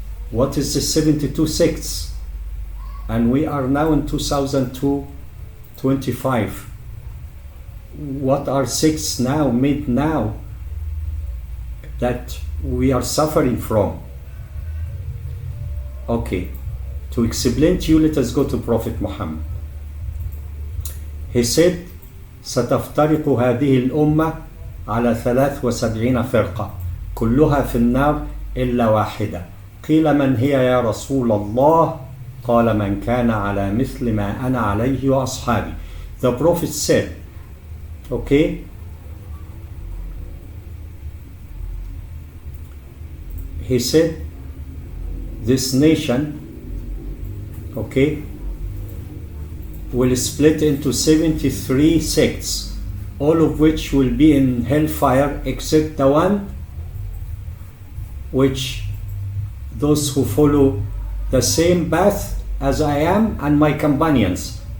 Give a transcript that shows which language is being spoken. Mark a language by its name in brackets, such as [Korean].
[English] What is the 72 sects? And we are now in 2025. What are sects now, made now, that we are suffering from? Okay, to explain to you, let us go to Prophet Muhammad. He said, [Arabic] ستفترق هذه الأمة على 73 فرقة كلها في النار إلا واحدة قيل من هي يا رسول الله قال من كان على مثل ما أنا عليه وأصحابي. [English] The Prophet said, okay, he said, this nation, okay, will split into 73 sects, all of which will be in hellfire except the one which those who follow the same path as I am and my companions.